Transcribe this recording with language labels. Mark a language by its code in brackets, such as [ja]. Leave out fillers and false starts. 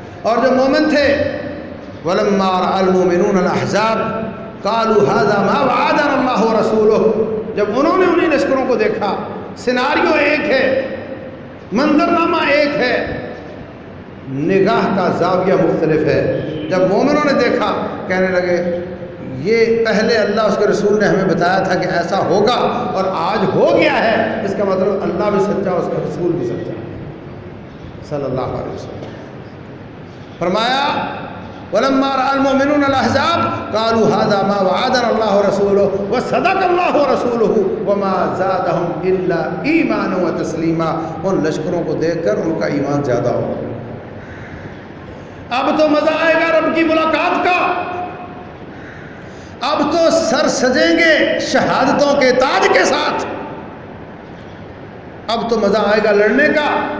[ur] اور جو مومن تھے, [ar] ولما راى المؤمنون الاحزاب قالوا هذا ما وعدنا الله ورسوله, [ur] جب انہوں نے انہیں لشکروں کو دیکھا, سیناریو ایک ہے, منظرنامہ ایک ہے, نگاہ کا زاویہ مختلف ہے. جب مومنوں نے دیکھا کہنے لگے یہ پہلے اللہ اس کے رسول نے ہمیں بتایا تھا کہ ایسا ہوگا اور آج ہو گیا ہے, اس کا مطلب اللہ بھی سچا اس کا رسول بھی سچا. صلی اللہ علیہ وسلم. [ar] فرمایا ولما رأى المؤمنون الأحزاب قالوا هذا ما وعدنا الله رسوله وصدق الله رسوله وما زادهم إلا إيمانا وتسليما. [ur] ان لشکروں کو دیکھ کر ان کا ایمان زیادہ ہو. اب تو مزہ آئے گا رب کی ملاقات کا, اب تو سر سجیں گے شہادتوں کے تاج کے ساتھ, اب تو مزہ آئے گا لڑنے کا.